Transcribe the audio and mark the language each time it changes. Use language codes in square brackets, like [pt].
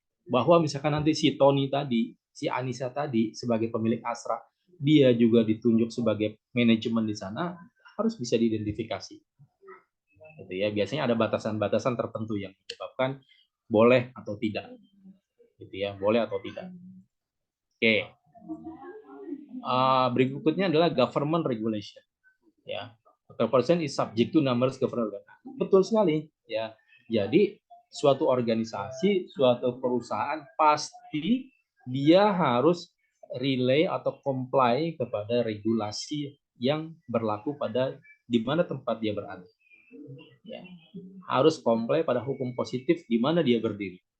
[id] Bahwa misalkan nanti si Tony tadi, si Anissa tadi sebagai pemilik Astra, dia juga ditunjuk sebagai manajemen di sana, harus bisa diidentifikasi. Gitu ya, biasanya ada batasan-batasan tertentu yang menyebabkan boleh atau tidak. Gitu ya, boleh atau tidak. Oke. Berikutnya adalah [en] government regulation. Ya, corporation is subject to numerous government. [id] Betul sekali. Ya, jadi suatu organisasi, suatu perusahaan pasti dia harus relay atau comply kepada regulasi yang berlaku pada di mana tempat dia berada. Ya, harus comply pada hukum positif di mana dia berdiri.